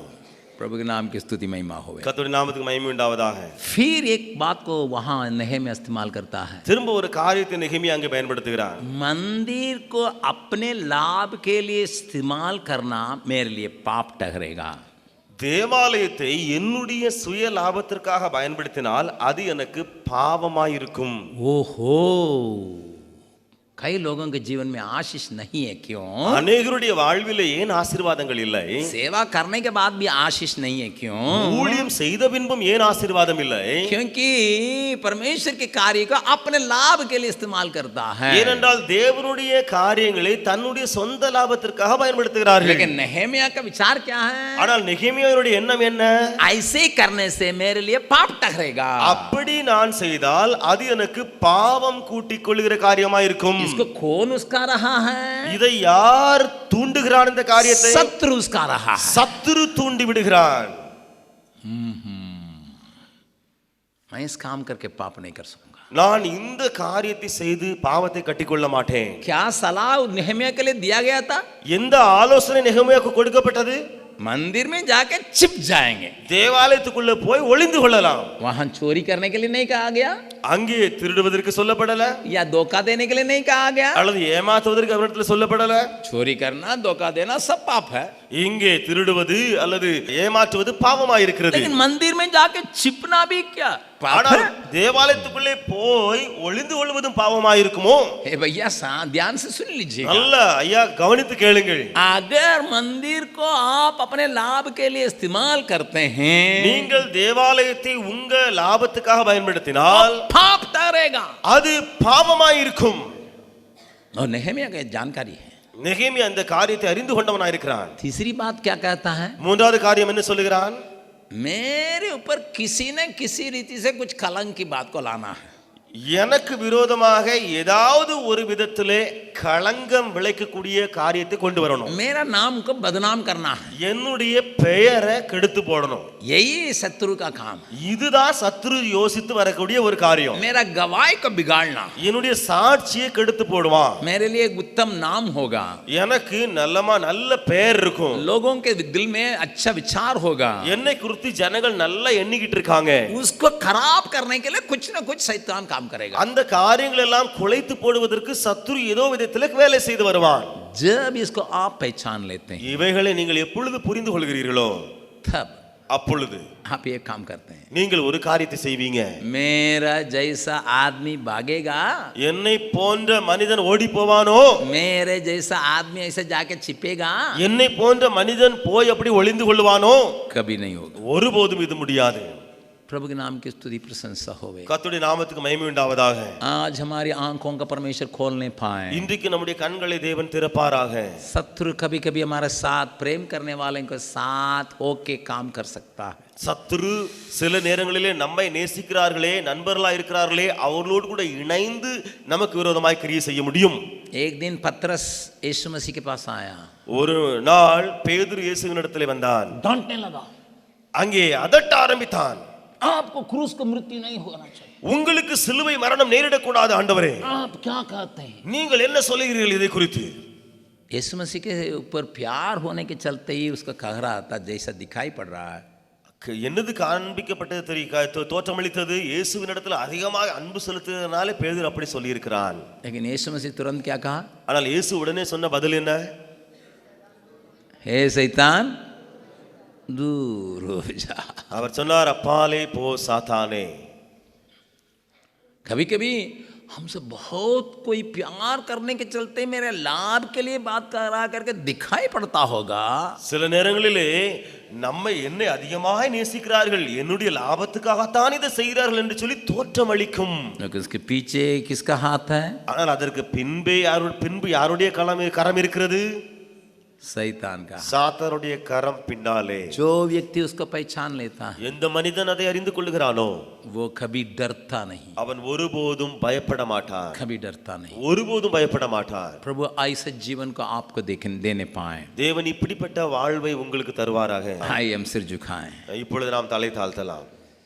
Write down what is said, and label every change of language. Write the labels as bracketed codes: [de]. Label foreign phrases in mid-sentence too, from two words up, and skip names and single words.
[hi] प्रभु के नाम की स्तुति महिमा होवे. [ta] கர்த்தருடைய நாமத்துக்கு மகிமை உண்டாவதாக. [hi] फिर एक बात को वहां नेहेमिया इस्तेमाल करता है. [ta] திரும்ப ஒரு காரியத்தை நெகேமியா அங்கே பயன்படுத்துகிறான். [hi] मंदिर को अपने लाभ के लिए इस्तेमाल करना मेरे लिए पाप ठहरेगा. [ta] தேவாலயத்தை என்னுடைய சுய லாபத்திற்காக பயன்படுத்தினால் அது எனக்கு பாவமாயிருக்கும். [hi] ओहो, कई लोगों के जीवन में आशीष नहीं है, क्यों? [ta] அநேகருடைய வாழ்விலே ஏன் ஆசீர்வாதங்கள் இல்லை? [hi] सेवा करने के बाद भी आशीष नहीं है, क्यों? [ta] ஊழியம் செய்த பின்பும் ஏன் ஆசீர்வாதம் இல்லை? [hi] क्योंकि परमेश्वर के कार्य को अपने लाभ के लिए इस्तेमाल करता है। [ta] ஏனென்றால் தேவனுடைய காரியங்களை தன்னுடைய சொந்த லாபத்திற்காக பயன்படுத்துகிறார்கள். [hi] लेकिन नहम्याह का विचार क्या है? [ta] ஆனால் நெகேமியாவுடைய எண்ணம் என்ன? [hi] ऐसे करने से मेरे लिए पाप टकरेगा, [ta] அப்படி நான் செய்தால் அது எனக்கு பாவம் கூட்டிக் கொள்கிற காரியமா இருக்கும். [hi] इसको कौन उसका रहा है? [ta] இதை யார் தூண்டுகிறான்? இந்த காரியத்தை [hi] शत्रु उसका रहा है। [ta] சத்துரு தூண்டி விடுகிறான். [hi] मैं इस काम करके पाप नहीं कर सकूंगा। [ta] நான் இந்த காரியத்தை செய்து பாவத்தை கட்டிக்கொள்ள மாட்டேன். [hi] क्या सलाह नहम्याह के लिए दिया गया था? [ta] எந்த ஆலோசனை நெகேமியாவுக்கு கொடுக்கப்பட்டது? [hi] मंदिर में जाके छिप जाएंगे, [ta] தேவாலயத்துக்குள்ள போய் ஒளிந்து கொள்ளலாம். [hi] वहां चोरी करने के लिए नहीं कहा गया, [ta] அங்கே திருடுவதற்கு சொல்லப்படல, [hi] या धोखा देने के लिए नहीं कहा गया। [ta] அல்லது ஏமாத்துவதற்கு அவரிடத்துல சொல்லப்படல. [hi] चोरी करना, धोखा देना सब पाप है, [ta] இங்கே திருடுவது அல்லது ஏமாற்றுவது பாவமாயிருக்கிறது. [hi] लेकिन मंदिर में जाके छिपना भी क्या पाप [ta] ஆனால் [hi] है? [ta] தேவாலயத்துக்குள்ளே போய் ஒளிந்து கொள்வதும் பாவமாயிருக்குமோ? [hi] हे भैया ध्यान से सुन लीजिएगा, [ta] நல்ல ஐயா கவனித்து கேளுங்கள். [hi] अगर मंदिर को आप अपने लाभ के लिए इस्तेमाल करते हैं, [ta] நீங்கள் தேவாலயத்தை உங்க லாபத்துக்காக பயன்படுத்தினால் [hi] पाप ठहरेगा। [ta] அது பாவமாயிருக்கும். [hi] और नहम्याह की जानकारी है। [ta] நெகேமியா அந்த காரியத்தை அறிந்து கொண்டவனாயிருக்கிறான். [hi] तीसरी बात क्या कहता है? [ta] மூன்றாவது காரியம் என்ன சொல்லுகிறான்? [hi] मेरे ऊपर किसी न किसी रीति से कुछ कलंक की बात को लाना है। [ta] எனக்கு விரோதமாக ஏதாவது ஒரு விதத்திலே களங்கம் விளைக்கக்கூடிய காரியத்தை கொண்டு வரணும். [hi] मेरा नाम को बदनाम करना है, [ta] என்னுடைய பெயரை கெடுத்து போடணும். [hi] यही शत्रु का काम है। [ta] இதுதான் சத்துரு யோசித்து வரக்கூடிய ஒரு காரியம். [hi] मेरा गवाही को बिगाड़ना, [ta] என்னுடைய சாட்சியை கெடுத்து போடுவான். [hi] मेरे लिए एक उत्तम नाम होगा, [ta] எனக்கு நல்ல பெயர் இருக்கும், [hi] लोगों के दिल में अच्छा विचार होगा, [ta] என்னை குறித்து ஜனங்கள் நல்லா எண்ணிக்கிட்டு இருக்காங்க. [hi] उसको खराब करने के लिए कुछ न कुछ शैतान काम करेगा। [ta] அந்த காரியங்கள் எல்லாம் குலைத்து போடுவதற்கு சத்துரு ஏதோ விதத்தில் வேலை செய்து வருவான். [hi] जब इसको आप पहचान लेते हैं, [ta] இவைகளை நீங்கள் எப்பொழுது புரிந்து கொள்கிறீர்களோ [hi] तब [ta] அப்பொழுது [hi] आप ये काम करते हैं। [ta] நீங்கள் ஒரு காரியத்தை செய்வீங்க. [hi] मेरा जैसा आदमी भागेगा, [ta] என்னை போன்ற மனிதன் ஓடி போவானோ, [hi] मेरे जैसा आदमी ऐसे जाके छिपेगा, [ta] என்னை போன்ற மனிதன் போய் அப்படி ஒளிந்து கொள்வானோ, [hi] कभी नहीं होगा। [ta] ஒருபோதும் இது முடியாது. [hi] प्रभु के नाम की स्तुति प्रशंसा होवे। [ta] கர்த்தருடைய நாமத்துக்கு மகிமை உண்டாவதாக. [hi] आज हमारी आंखों का परमेश्वर खोलने पाए, [ta] இன்றைக்கு நம்முடைய கண்களை தேவன் திறப்பாராக. [hi] शत्रु कभी कभी हमारे साथ प्रेम करने वाले के साथ होके काम कर सकता है। [ta] சத்துரு சில நேரங்களிலே நம்மை நேசிக்கிறார்களே, நண்பர்களா இருக்கிறார்களே, அவர்களோடு கூட இணைந்து நமக்கு விரோதமாய் கிரியை செய்ய முடியும். [hi] एक दिन पतरस यीशु मसीह के पास आया, [ta] ஒரு நாள் பேதுரு இயேசுவினிடத்திலே வந்தான். [hi] डांटने लगा, [ta] அங்கே அதட்ட ஆரம்பித்தான். [hi] आपको क्रूस को मृत्यु नहीं होना चाहिए, [ta] உங்களுக்கு சிலுவை மரணம் நேரிடக்கூடாது ஆண்டவரே, [hi] आप क्या कहते हैं? [ta] நீங்கள் என்ன சொல்லுகிறீர்கள் இதை குறித்து? [hi] यीशु मसीह के ऊपर प्यार होने के चलते ही उसका कह रहा था जैसा दिखाई पड़ रहा है। [ta] என்னது காண்பிக்கப்பட்டது தோற்றமளித்தது? இயேசுவினிடத்தில் அதிகமாக அன்பு செலுத்துவதனாலே பேதுரு அப்படி சொல்லி இருக்கிறான். [hi] लेकिन यीशु मसीह तुरंत क्या कहा? [ta] ஆனால் இயேசு உடனே சொன்ன பதில் என்ன? [hi] हे शैतान दूर हो जा। [ta] அவர் சொன்னார், அப்பாலே போ சாத்தானே. [hi] कभी कभी हमसे बहुत कोई प्यार करने के चलते मेरे लाभ के लिए बात कर रहा करके दिखाई पड़ता होगा। [ta] சில நேரங்களிலே நம்மை என்னை அதிகமாய் நேசிக்கிறார்கள், என்னுடைய லாபத்துக்காகத்தான் இதை செய்கிறார்கள் என்று சொல்லி தோற்றம் அளிக்கும். [hi] लेकिन उसके पीछे किसका हाथ है? [ta] ஆனால் அதற்கு பின்பு யாருடைய கரம் இருக்கிறது? [hi] शैतान का। [ta] சாத்தானுடைய கரம் பின்னாலே. [hi] जो व्यक्ति उसको पहचान लेता है, [ta] எந்த மனிதன் அதை அறிந்து கொள்கிறானோ, [hi] वो कभी डरता नहीं, [ta] அவன் ஒருபோதும் பயப்பட மாட்டான். [hi] कभी डरता नहीं। [ta] ஒருபோதும் பயப்பட மாட்டான். [hi] प्रभु ऐसे जीवन को आपको देने पाए। [ta] தேவன் இப்படிப்பட்ட வாழ்வை உங்களுக்கு தருவாராக. [hi] आइए हम सिर झुकाएं। [ta] இப்பொழுது நாம் தலை தாழ்த்தலாம்.